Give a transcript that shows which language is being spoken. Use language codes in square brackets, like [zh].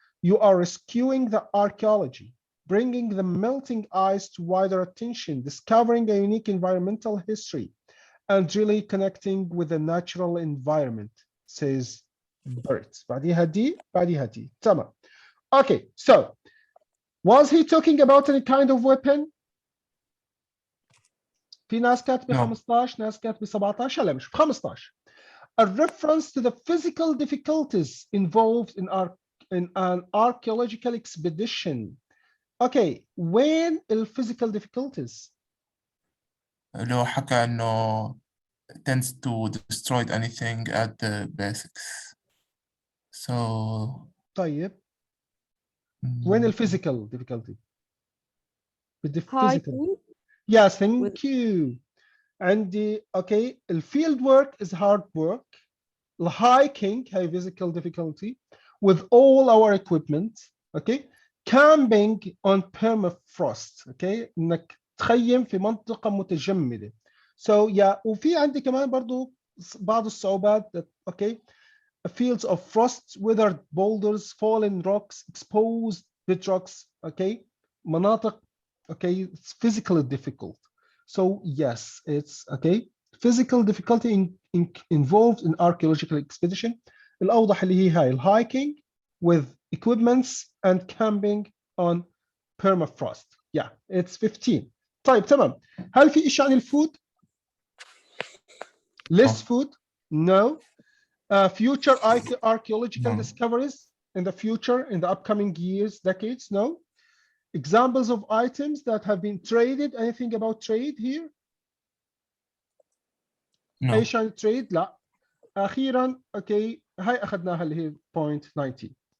[en] You are rescuing the archaeology, bringing the melting ice to wider attention, discovering a unique environmental history, and really connecting with the natural environment, says Bert. [ar] بعديها دي. تمام. [en] Okay, so was he talking about any kind of weapon? [ar] في ناس كاتبة 15, ناس كاتبة 17, لا مش 15. [en] A reference to the physical difficulties involved in an archaeological expedition. Okay, when the physical difficulties? [ar] لو حكى إنه [en] tends to destroy anything at the basics. So [ar] طيب. [en] When the physical difficulty? With the physical. Yes, thank you. And okay, the field work is hard work. The hiking, high physical difficulty with all our equipment. Okay. Camping on permafrost. Okay. [ar] إنك تخيم في منطقة متجمدة. So وفي عندي كمان برضو بعض الصعوبات. [en] Okay. Fields of frost, withered boulders, fallen rocks, exposed bedrocks. Okay. مناطق. Okay. It's physically difficult. So yes, it's okay. Physical difficulty involved in archaeological expedition. [ar] الأوضح اللي هي هاي [en] hiking with equipments and camping on permafrost. It's 15. [ar] طيب تمام. هل في إشي عن الفود؟ Less food? [en] No. Future archaeological discoveries in the future, in the upcoming years, decades? No. Examples of items that have been traded. Anything about trade here? No. [ar] ايش عن trade؟ لا. اخيرا اوكي هاي اخذناها اللي هي point 19.